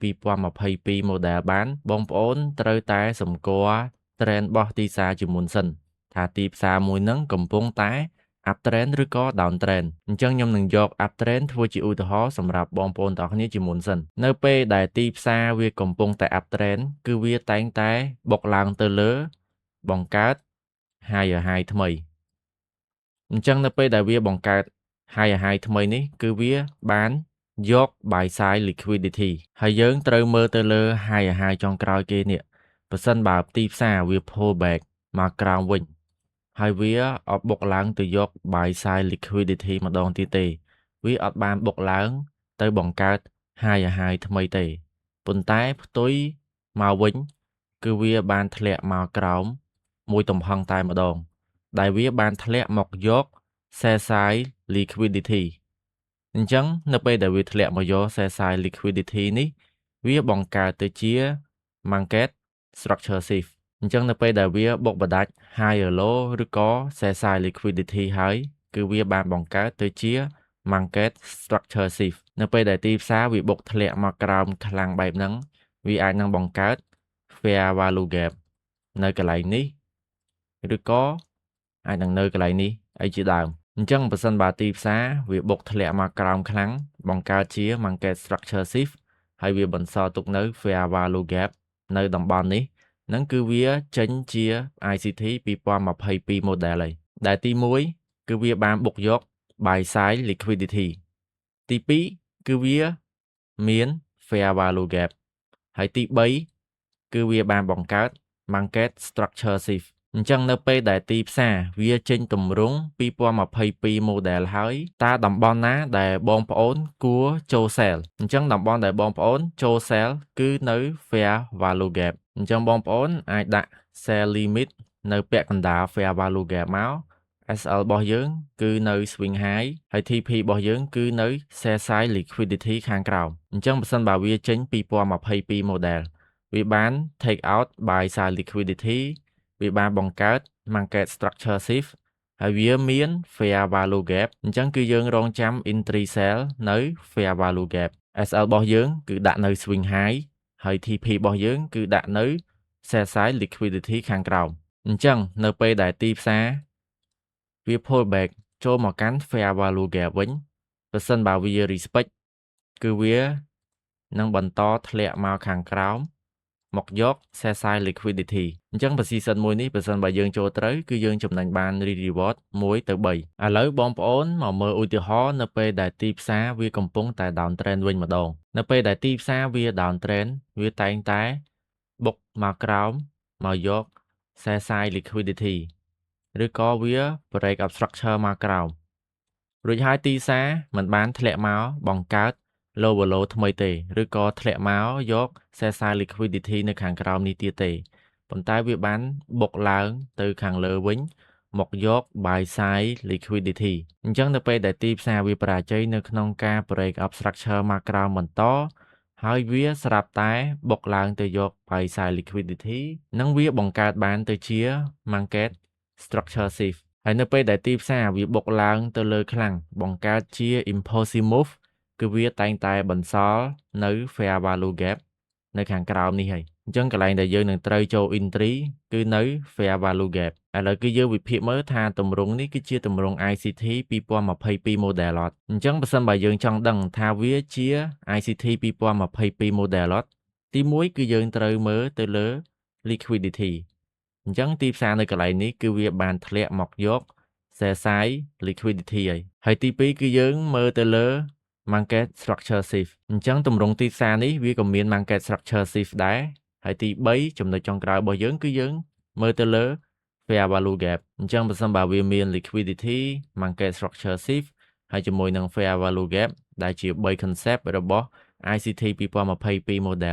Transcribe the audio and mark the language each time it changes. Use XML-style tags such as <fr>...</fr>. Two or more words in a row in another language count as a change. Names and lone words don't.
<km>2022 model បានបងប្អូនត្រូវតែសម្គាល់ trend របស់ទីផ្សារជាមុនសិនថាទីផ្សារមួយហ្នឹងកំពុងតែ</km> <en>up trend</en> <km>ឬក៏</km> <en>down trend</en> <km>អញ្ចឹងខ្ញុំនឹងយក</km> <en>up trend</en> <km>ធ្វើជាឧទាហរណ៍សម្រាប់បងប្អូនទាំងអស់គ្នាជាមុនសិននៅពេលដែលទីផ្សារវាកំពុងតែ</km> <en>up trend</en> <km>គឺវាតែងតែបុកឡើង ទៅលើបង្កើត</km> <en>higher high</en> <km>ថ្មីអញ្ចឹងនៅពេលដែលវាបង្កើត</km> <en>higher high</en> <km>ថ្មីនេះគឺវាបានយក</km> <en>buy side liquidity</en> <km>ហើយយើងត្រូវមើលទៅលើ</km> <en>higher high</en> <km>ចុងក្រោយគេនេះប្រសិនបើទីផ្សារវា</km> <en>pull back</en> <km>មកក្រោមវិញហើយវាអត់បុកឡើងទៅ យក</km> <en>buy side liquidity</en> <km>ម្ដងទៀតទេវាអត់បានបុកឡើងទៅបង្កើត</km> <en>higher high</en> <km>ថ្មីទេប៉ុន្តែផ្ទុយមកវិញគឺវាបានធ្លាក់មកក្រោមមួយទំហឹងតែម្ដងដែលវាបានធ្លា ក់មកយក</km> <en>sell side liquidity</en> <km>អញ្ចឹងនៅពេលដែលវាធ្លាក់មកយក</km> <en>sell side liquidity</en> <km>នេះវាបង្កើតទៅជា</km> <en>market structure shift</en> <km>អញ្ចឹងនៅពេលដែល វាបុកបដាច់</km> <en>higher low</en> <km>ឬក៏</km> <en>sell side liquidity</en> <km>ហើយគឺវាបានបង្កើតទៅជា</km> <en>market structure shift</en> <km>នៅ ពេលដែលទីផ្សារវាបុកធ្លាក់មកក្រោមខ្លាំងបែបហ្នឹងវាអាចនឹងបង្កើត</km> <en>fair value gap</en> <km>នៅកន្លែងនេះឬក៏អាចនឹងនៅកន្លែងនេះអីជាដើមអញ្ចឹងបើសិនបើទីផ្សារវាបុកធ្លាក់មកក្រោមខ្លាំងបង្កើតជា</km> <en>market structure shift</en> <km>ហើយវាបន្សល់ទុកនៅ</km> <en>fair value gap</en> <km>នៅតំបន់នេះហ្នឹងគឺវាចេញជា ICT 2022 model ហើយដែលទី1គឺវាបានបុកយក</km> <en>buy side liquidity</en> <km>ទី2គឺវាមាន</km> <en>fair value gap</en> <km>ហើយទី3គឺវាបានបង្កើត</km> <en>market structure shift</en> <km>អញ្ចឹងនៅពេលដែលទីផ្សារវាចេញទម្រង់ 2022 model ហើយតើតំបន់ណាដែលបងប្អូនគួរចូល sell អញ្ចឹងតំបន់ដែលបងប្អូនចូល sell គឺនៅ</km> <en>fair value gap</en> <km>អញ្ចឹងបងប្អូនអាចដាក់</km> <en>sell limit</en> <km>នៅពាក់កណ្ដាល</km> <en>fair value gap</en> <km>មក SL របស់យើងគឺនៅ</km> <en>swing high</en> <km>ហើយ TP របស់យើងគឺនៅ</km> <en>sell side liquidity</en> <km>ខា ងក្រោមអញ្ចឹងបើសិនបើវាចេញ2022 model វាបាន</km> <en>take out buy side liquidity</en> <km>វាបានបង្កើត</km> <en>market structure shift</en> <km>ហើយវាមាន</km> <en>fair value gap</en> <km>អញ្ចឹងគឺយើងរងចាំ</km> <en>entry sell</en> <km>នៅ</km> <en>fair value gap</en> <km>SL របស់យើងគឺដាក់នៅ</km> <en>swing high</en> <km>ហើយ TP របស់យើងគឺដាក់នៅ</km> <en>sell side liquidity</en> <km>ខាងក្រោមអញ្ចឹងនៅពេលដែលទីផ្សារវា</km> <en>pull back</en> <km>ចូលមកកាន់</km> <en>fair value gap</en> <km>វិញប្រសិនបើវា respect គឺវានឹងបន្តធ្លាក់មកខាងក្រោមមកយក sell side liquidity អញ្ចឹង position មួយនេះប្រសិនបើយើងចូលត្រូវគឺយើងចំណេញបាន reward 1 ទៅ 3ឥឡូវបងប្អូនមកមើលឧទាហរណ៍នៅពេលដែលទីផ្សារវាកំពុងតែ</km> <en>down trend</en> <km>វិញម្ដងនៅពេលដែលទីផ្សារវា</km> <en>down trend</en> <km>វាតែងតែបុកមកក្រោមមកយក</km> <en>sell side liquidity</en> <km>ឬក៏វា</km> <en>break up structure</en> <km>មកក្រោមរួចហើយទីផ្សារមិនបានធ្លាក់មកបង្កើត</km> <en>lower low</en> <km>ថ្មីទេឬក៏ធ្លាក់មកយក</km> <en>sell side liquidity</en> <km>នៅខាងក្រោមនេះទៀតទេប៉ុន្តែវាបានបុកឡើងទៅខាងលើវិញមកយក</km> <en>buy side</en> <km>liquidity អញ្ចឹងនៅពេលដែលទីផ្សារវាបរាជ័យនៅក្នុងការ</km> <en>break up structure</en> <km>មកក្រោមបន្តហើយវាស្រាប់តែបុក ឡើងទៅយក</km> <en>buy side liquidity</en> <km>និងវាបង្កើតបានទៅជា</km> <en>market structure shift</en> <km>ហើយនៅពេលដែលទីផ្សារវាបុកឡើងទៅលើខ្លាំងបង្កើតជា</km> <en>impulsive move</en> <km>គឺវាតែងតែបន្សល់នៅ</km> <en>fair value gap</en> <km>នៅខាងក្រោមនេះហើយអញ្ចឹងកន្លែងដែលយើងនឹងត្រូវចូល entry គឺនៅ</km> <en>fair value gap</en> <km>ឥឡូវគឺយើងវិភាគមើលថាទម្រង់នេះគឺជាទម្រង់ ICT 2022 model អត់អញ្ចឹងបើសិនបើយើងចង់ដឹងថាវាជា ICT 2022 model អត់ទី1គឺយើងត្រូវមើលទៅលើ liquidity អញ្ចឹងទីផ្សារនៅកន្លែងនេះគឺវាបានធ្លាក់មកយក</km> <en>sell side liquidity</en> <km>ហើយទី2គឺយើងមើលទៅលើ</km> <en>market structure shift</en> <km>អញ្ចឹងទម្រង់ទីផ្សារនេះវាក៏មាន</km> <en>market structure shift</en> <km>ដែរហើយទី3ចំណុចចុងក្រោយរបស់យើងគឺយើងមើលទៅលើ</km> <en>fair value gap</en> <km>អញ្ចឹងបើសិនបើវាមាន</km> <en>liquidity market structure shift</en> <km>ហើយជាមួយនឹង</km> <en>fair value gap</en> <km>ដែលជា3 concept របស់ ICT 2022 model</km>